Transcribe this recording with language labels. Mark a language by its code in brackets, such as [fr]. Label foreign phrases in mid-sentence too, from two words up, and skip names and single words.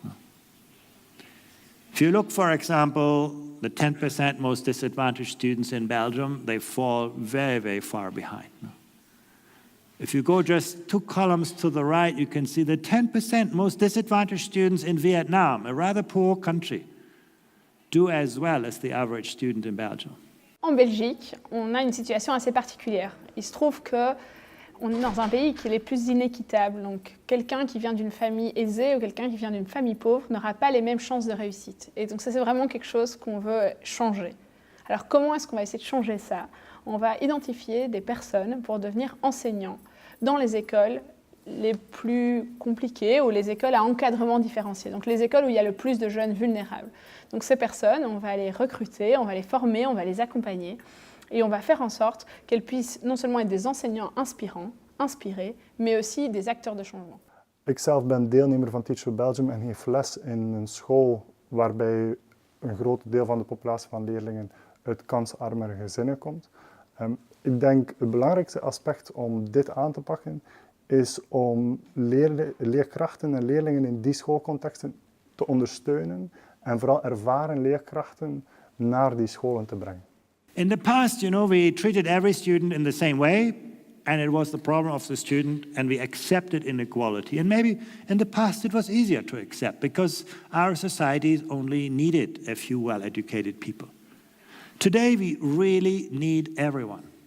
[en] If you look, for example, the 10% most disadvantaged students in Belgium, they fall very, very far behind. If you go just 2 columns to the right, you can see the 10% most disadvantaged students in Vietnam, a rather poor country, do as well as the average student in Belgium. [fr] En Belgique, on a une situation assez particulière. Il se trouve que on est dans un pays qui est le plus inéquitable. Donc, quelqu'un qui vient d'une famille aisée ou quelqu'un qui vient d'une famille pauvre n'aura pas les mêmes chances de réussite. Et donc, ça, c'est vraiment quelque chose qu'on veut changer. Alors, comment est-ce qu'on va essayer de changer ça? On va identifier des personnes pour devenir enseignants dans les écoles les plus compliquées ou les écoles à encadrement différencié. Donc, les écoles où il y a le plus de jeunes vulnérables. Donc, ces personnes, on va les recruter, on va les former, on va les accompagner. Et on va faire en sorte qu'elles puissent non seulement être des enseignants inspirés, mais aussi des acteurs de changement. [nl] Ikzelf ben deelnemer van Teach for Belgium en geef les in een school waarbij een groot deel van de populatie van leerlingen uit kansarmere gezinnen komt. Ik denk het belangrijkste aspect om dit aan te pakken is om leerkrachten en leerlingen in die schoolcontexten te ondersteunen en vooral ervaren leerkrachten naar die scholen te brengen. [en] In the past, we treated every student in the same way, and it was the problem of the student, and we accepted inequality. And maybe in the past it was easier to accept because our societies only needed a few well-educated people. Today we really need everyone.